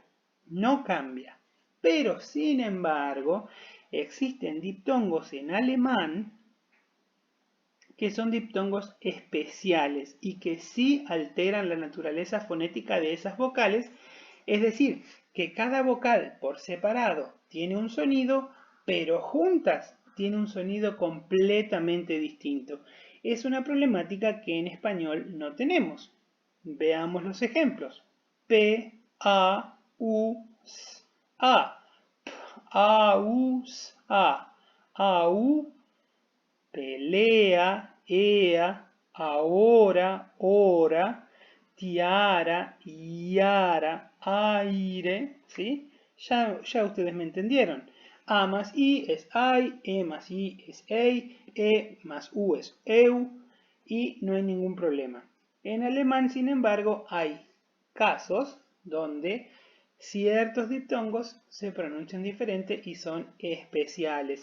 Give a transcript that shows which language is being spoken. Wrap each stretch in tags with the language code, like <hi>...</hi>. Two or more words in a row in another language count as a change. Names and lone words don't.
<es>Pero, sin embargo, existen diptongos en alemán que son diptongos especiales y que sí alteran la naturaleza fonética de esas vocales, es decir, que cada vocal por separado tiene un sonido, pero juntas tiene un sonido completamente distinto. Es una problemática que en español no tenemos. Veamos los ejemplos. P, A, U, S, A. P, A, U, S, A, U, pelea, ea, ahora, hora, tiara, iara, aire, ¿sí? Ya ustedes me entendieron. A más I es ai, E más I es ei, E más U es eu, y no hay ningún problema. En alemán, sin embargo, hay casos donde ciertos diptongos se pronuncian diferente y son especiales.</es>